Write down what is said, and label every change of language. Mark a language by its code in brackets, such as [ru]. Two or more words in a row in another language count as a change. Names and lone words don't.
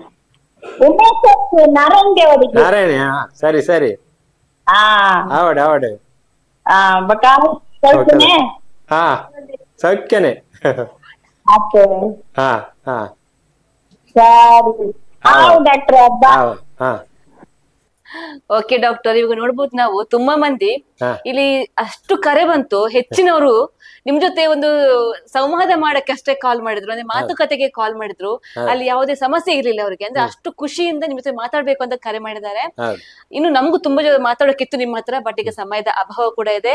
[kn] ನಾರಾಯಣ. ಸರಿ ಸರಿ. ಆವಡೆ ಆವಡೆ. ಹಾ ಸೌಖ್ಯನೆ. ಹಾ ಹಾ ಹಾ. [en] Okay doctor, [kn] ಇವಾಗ ನೋಡ್ಬೋದು ನಾವು ತುಂಬಾ ಮಂದಿ ಇಲ್ಲಿ ಅಷ್ಟು ಕರೆ ಬಂತು, ಹೆಚ್ಚಿನವರು ನಿಮ್ ಜೊತೆ ಒಂದು ಸಂವಾದ ಮಾಡಕ್ಕೆ ಅಷ್ಟೇ ಕಾಲ್ ಮಾಡಿದ್ರು, ಅಂದ್ರೆ ಮಾತುಕತೆಗೆ ಕಾಲ್ ಮಾಡಿದ್ರು. ಅಲ್ಲಿ ಯಾವುದೇ ಸಮಸ್ಯೆ ಇರ್ಲಿಲ್ಲ ಅವ್ರಿಗೆ, ಅಂದ್ರೆ ಅಷ್ಟು ಖುಷಿಯಿಂದ ನಿಮ್ ಜೊತೆ ಮಾತಾಡ್ಬೇಕು ಅಂತ ಕರೆ ಮಾಡಿದ್ದಾರೆ. ಇನ್ನು ನಮಗೂ ತುಂಬಾ ಮಾತಾಡೋಕಿತ್ತು ನಿಮ್ಮ ಹತ್ರ, ಬಟ್ ಈಗ ಸಮಯದ ಅಭಾವ ಕೂಡ ಇದೆ.